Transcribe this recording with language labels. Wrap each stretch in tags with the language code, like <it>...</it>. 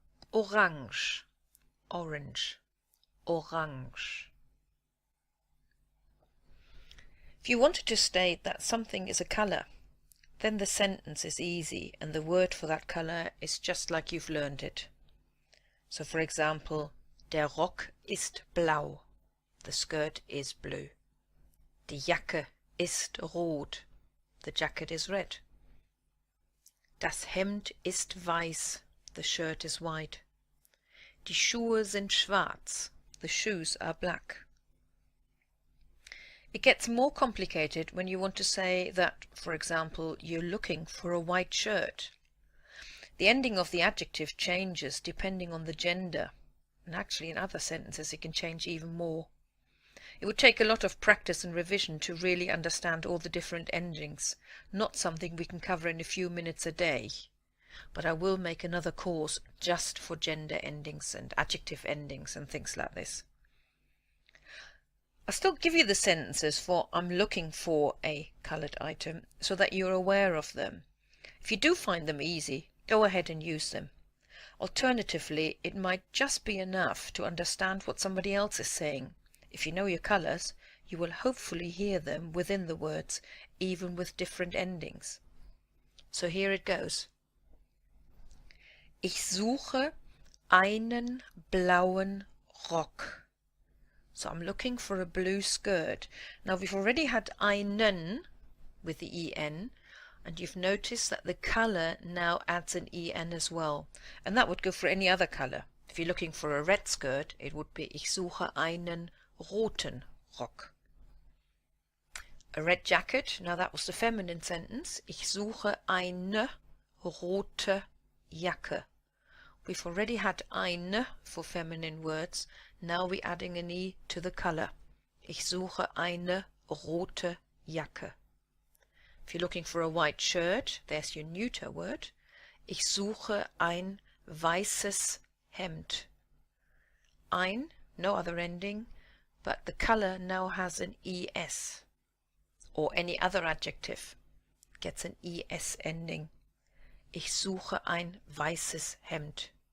<en>Orange, orange, orange. If you wanted to state that something is a colour, then the sentence is easy and the word for that colour is just like you've learned it. So for example,</en> <de>der Rock ist blau.</de> <en>The skirt is blue.</en> <de>Die Jacke ist rot.</de> <en>The jacket is red.</en> <de>Das Hemd ist weiß.</de> <en>The shirt is white.</en> <de>Die Schuhe sind schwarz.</de> <en>The shoes are black. It gets more complicated when you want to say that, for example, you're looking for a white shirt. The ending of the adjective changes depending on the gender, and actually in other sentences it can change even more. It would take a lot of practice and revision to really understand all the different endings, not something we can cover in a few minutes a day. But I will make another course just for gender endings and adjective endings and things like this. I'll still give you the sentences for I'm looking for a coloured item so that you're aware of them. If you do find them easy, go ahead and use them. Alternatively, it might just be enough to understand what somebody else is saying. If you know your colours, you will hopefully hear them within the words, even with different endings. So here it goes.</en> <de>Ich suche einen blauen Rock.</de> <en>So I'm looking for a blue skirt. Now we've already had einen with the en, and you've noticed that the colour now adds an en as well. And that would go for any other colour. If you're looking for a red skirt, it would be</en> <de>Ich suche einen roten Rock.</de> <en>A red jacket, now that was the feminine sentence.</en> <de>Ich suche eine rote Jacke.</de> <en>We've already had eine for feminine words. Now we're adding an E to the color.</en> <de>Ich suche eine rote Jacke.</de> <en>If you're looking for a white shirt, there's your neuter word.</en> <de>Ich suche ein weißes Hemd.</de> <en>Ein, no other ending, but the color now has an ES. Or any other adjective gets an ES ending.</en> <de>Ich suche ein weißes Hemd.</de>